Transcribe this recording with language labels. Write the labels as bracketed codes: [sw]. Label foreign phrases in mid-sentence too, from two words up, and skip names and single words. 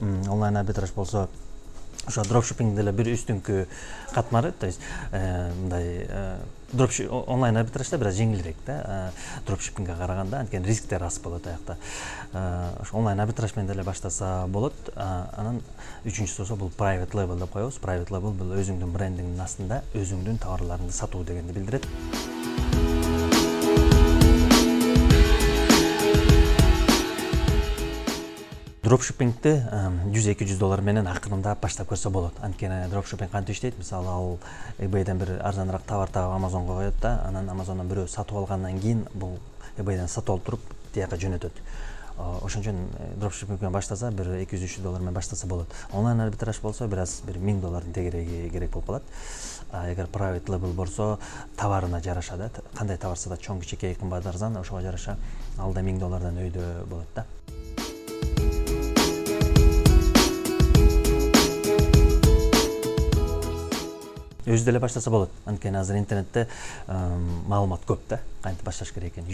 [ky] Онлайн арбитраж болсо ошо дропшиппингде эле бир үстүнкү катмары, [ru] то есть [ky] мындай онлайн арбитражда бир аз жеңилирээк да, дропшиппингге караганда, анткени рисктер аз болот аякта. Ошо онлайн арбитраж менен деле баштаса болот. Анан үчүнчүсү болсо бул [en] private label [ky] деп коебуз. [en] Private label [ky] бул өзүңдүн брендиңдин астында өзүңдүн товарларыңды сатуу дегенди билдирет. Дропшиппингди $100-200 менен акырындап баштап көрсө болот. Анткени дропшиппинг кантип иштейт? Мисалы, ал eBay'ден бир арзаныраак товар таап Amazon'га коет да, анан Amazon'дан бирөө сатып алгандан кийин бул eBay'ден сатып алып туруп тияка жөнөтөт. Ошон үчүн дропшиппинг менен баштаса бир $200-300 менен баштаса болот. Онлайн арбитраж болсо бир аз бир $1000 тегереги керек болуп калат. Эгер [en] private label [ky] болсо товарына жараша да, кандай товар сатат, чоң, кичинекей, кымбат, арзан, ошого жараша ал да $1000 өйдө болот да. Өзү деле баштаса болот. Анткени азыр интернетте маалымат көп да, кантип башташ керек экенин.